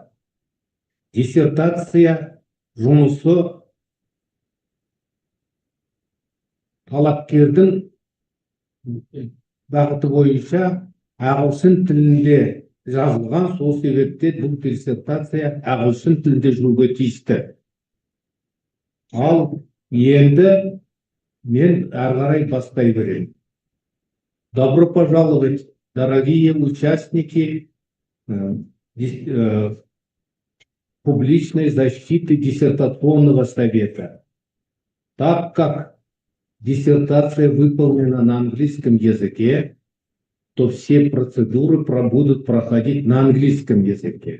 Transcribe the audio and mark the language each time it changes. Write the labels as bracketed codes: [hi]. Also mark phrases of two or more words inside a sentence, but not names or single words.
[kk] Диссертация жұмысы талапкердің бағыты бойынша ағылшын тілінде жазылған, сол себептен бұл диссертация ағылшын тілінде жүруге тиісті. Ал енді мен ары қарай бастай берейін. [ru] Добро пожаловать, дорогие участники публичной защиты диссертационного совета. Так как диссертация выполнена на английском языке, то все процедуры будут проходить на английском языке.